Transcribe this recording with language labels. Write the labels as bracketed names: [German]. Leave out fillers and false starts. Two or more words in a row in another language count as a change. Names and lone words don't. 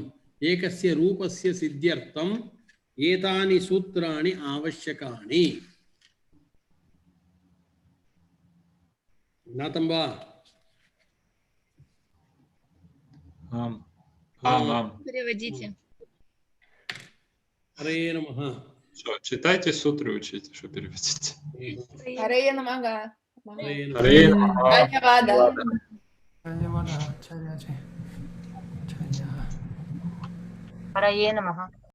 [Sanskrit] एकस्य रूपस्य सिद्ध्यर्थम् एतानि सूत्राणि आवश्यकानि। ज्ञातं वा? [Russian] Переводите. [Sanskrit] हरे नमः। [Russian] Читайте сутры, учите, что переводите. [Sanskrit] हरे नमः. हरे नमः। Дhanьявада. धन्यवादः आचार्याजी। हरये नमः.